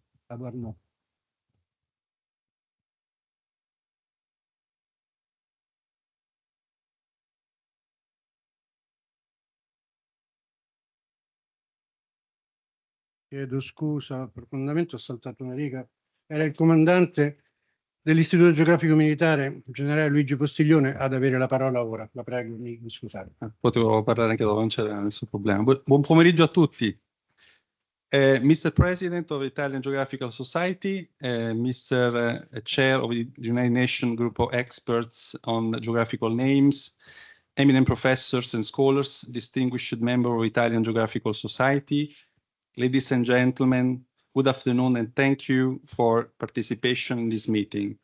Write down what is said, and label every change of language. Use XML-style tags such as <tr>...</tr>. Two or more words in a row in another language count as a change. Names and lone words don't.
<it>Abonnement. Chiedo scusa profondamente, ho saltato una riga. Era il comandante dell'Istituto Geografico Militare, generale Luigi Postiglione, ad avere la parola ora. La prego di scusare. Potevo parlare anche dopo, non c'era nessun problema. Buon pomeriggio a tutti.</it> <en>Mr. President of the Italian Geographical Society, Mr. Chair of the United Nations Group of Experts on Geographical Names, eminent professors and scholars, distinguished member of Italian Geographical Society, ladies and gentlemen, good afternoon and thank you for participation in this meeting.</en>